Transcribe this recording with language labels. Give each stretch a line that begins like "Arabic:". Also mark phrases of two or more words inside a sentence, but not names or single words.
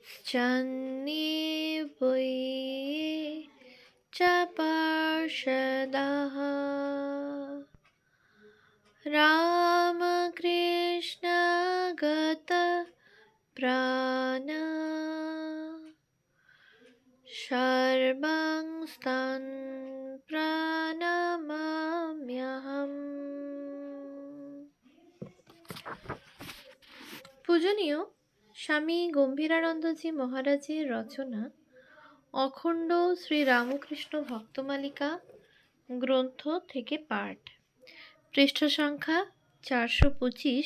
Sanskrit: गच्छन्ति वै च पार्षदाः रामकृष्ण गतप्राणा सर्वं प्रणमाम्यहम्।
Bangla: পূজনীয় স্বামী গম্ভীরানন্দজি মহারাজের রচনা অখণ্ড শ্রী রামকৃষ্ণ ভক্তমালিকা গ্রন্থ থেকে পাঠ, পৃষ্ঠা সংখ্যা 425।